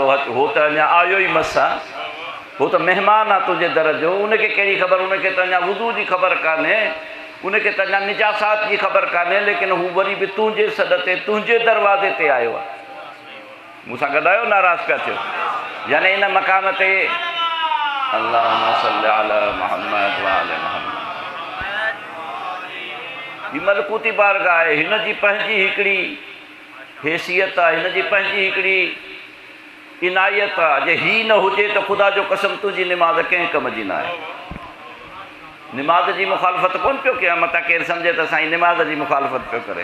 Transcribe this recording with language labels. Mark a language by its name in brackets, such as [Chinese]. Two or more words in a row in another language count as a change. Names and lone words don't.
[Sindhi] हो त अञा आयो ई मस आहे, हो त महिमान आहे तुंहिंजे दर जो। उनखे कहिड़ी ख़बर, उनखे त अञा वुज़ू जी ख़बर कान्हे, उनखे त अञा निजासात जी ख़बर कान्हे, लेकिन हू वरी बि तुंहिंजे सॾ ते, तुंहिंजे दरवाज़े ते आयो आहे। मूंसां गॾु आयो, नाराज़ पिया थियो? यानी इन मक़ाम ते [Arabic] اللهم صل على محمد وآل محمد. [Sindhi] ही मलकूती बारगाह आहे, हिन जी पंहिंजी हिकिड़ी हैसियत आहे, हिन जी पंहिंजी हिकिड़ी इनायत आहे। जे ही न हुजे त ख़ुदा जो कसम तुंहिंजी निमाज़ कंहिं कम जी न आहे। निमाज़ जी मुखालफ़त कोन पियो कयां, मतां केरु सम्झे त साईं निमाज़ जी मुखालफ़त पियो करे।